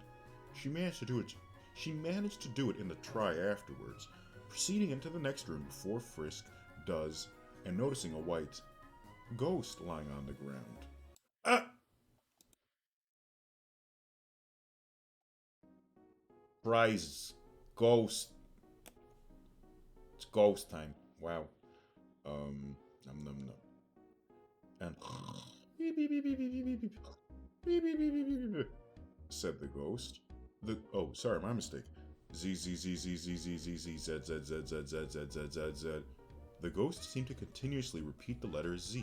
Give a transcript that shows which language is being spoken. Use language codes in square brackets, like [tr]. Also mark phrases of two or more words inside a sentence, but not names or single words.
[en] She managed to do it in the try afterwards, proceeding into the next room before Frisk does, and noticing a white ghost lying on the ground. Ah! Prize ghost. It's ghost time. Wow. Num num num. And said the ghost. Sorry, my mistake. Z Z Z Z Z Z Z Z Z Z Z Z Z Z Z Z Z. The ghost seemed to continuously repeat the letter Z.